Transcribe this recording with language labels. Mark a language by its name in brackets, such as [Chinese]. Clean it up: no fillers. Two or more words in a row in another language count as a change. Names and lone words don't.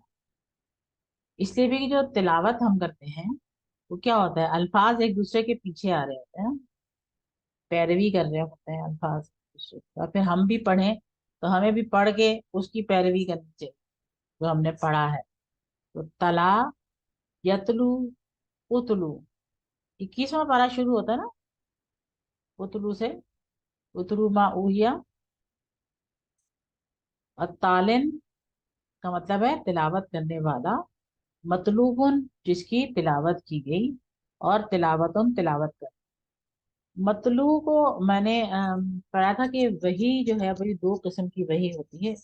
[Hindi] इसलिए भी कि जो तिलावत हम करते हैं वो क्या होता है, अल्फाज एक दूसरे के पीछे आ रहे होते हैं, पैरवी कर रहे होते हैं अल्फाज एक दूसरे की। और फिर हम भी पढ़ें तो हमें भी पढ़ के उसकी पैरवी करनी चाहिए जो हमने पढ़ा है। तो [Arabic] تلا، يتلو، اتلُ, [Hindi] 21वां पारा शुरू होता है ना उतलू से। [Arabic] اتلُ ما أوحي. [Hindi] और तालिन का मतलब है तिलावत करने वाला। मतलूबुन, जिसकी तिलावत की गई। और तिलावतुन, तिलावत कर। मतलू को मैंने पढ़ा था कि वही जो है वही दो किस्म की वही होती है।